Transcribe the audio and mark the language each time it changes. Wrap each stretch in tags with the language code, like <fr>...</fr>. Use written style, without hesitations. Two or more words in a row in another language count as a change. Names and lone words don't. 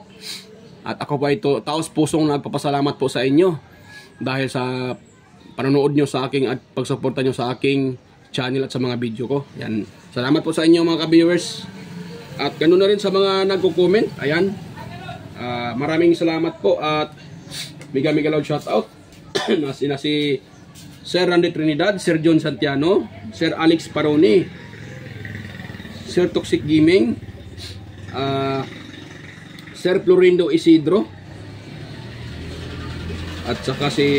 <tl>At ako po ito, taos pusong nagpapasalamat po sa inyo dahil sa panonood nyo sa aking at pagsuporta nyo sa aking channel at sa mga video ko. Ayan, salamat po sa inyo mga ka-viewers. At ganoon na rin sa mga nagko-comment. Ayan. Maraming salamat po at</tl> <en>mega loud shoutout</en> <tl>na si Sir Randy Trinidad, Sir John Santiano, Sir Alex Paroni, Sir Toxic Gaming, Sir Florindo Isidro, at saka</tl>